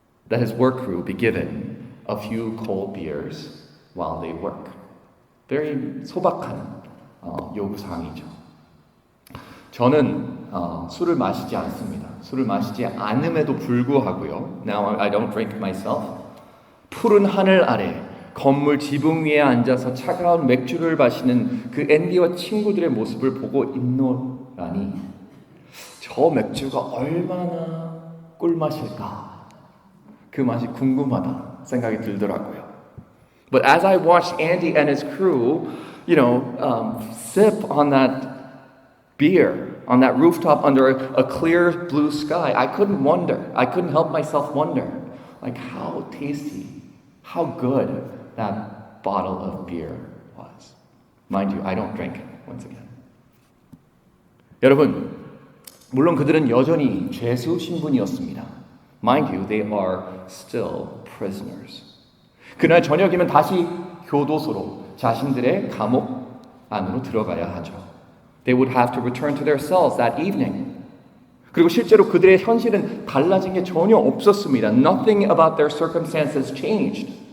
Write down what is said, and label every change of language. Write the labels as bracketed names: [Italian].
[English] That his work crew be given a few cold beers while they work. Very [Korean] 소박한 요구사항이죠. 저는 술을 마시지 않습니다. 술을 마시지 않음에도 불구하고요. [English] Now I don't drink myself. [Korean] 푸른 하늘 아래 건물 지붕 위에 앉아서 차가운 맥주를 마시는 그 앤디와 친구들의 모습을 보고 있노라니 저 맥주가 얼마나 꿀맛일까 그 맛이 궁금하다 생각이 들더라고요. [English] But as I watched Andy and his crew, sip on that beer on that rooftop under a clear blue sky, I couldn't help myself wonder, like how tasty, how good that bottle of beer was. Mind you, I don't drink once again. [Korean] 여러분, 물론 그들은 여전히 죄수 신분이었습니다. [English] Mind you, they are still prisoners. [Korean] 그날 저녁이면 다시 교도소로 자신들의 감옥 안으로 들어가야 하죠. [English] They would have to return to their cells that evening. [Korean] 그리고 실제로 그들의 현실은 달라진 게 전혀 없었습니다. [English] Nothing about their circumstances changed.